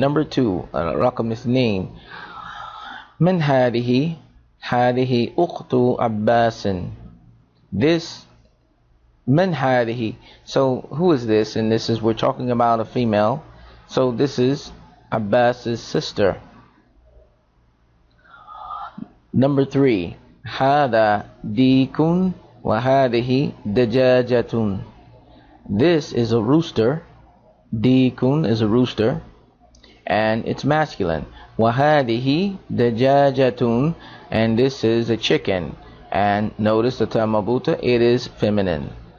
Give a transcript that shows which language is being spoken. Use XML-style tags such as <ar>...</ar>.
<en>Number two,</en> <ar>رقم اثنين, من هذه أخت عباس.</ar> <en>This,</en> <ar>من هذه.</ar> <en>So who is this? And this is, we're talking about a female. So this is Abbas's sister. Number three,</en> <ar>هذا ديك وهذه دجاجة.</ar> <en>This is a rooster. Dikun is a rooster, and it's masculine. Wahadihi dajajatun, and this is a chicken. And notice the term mabuta, it is feminine.</en>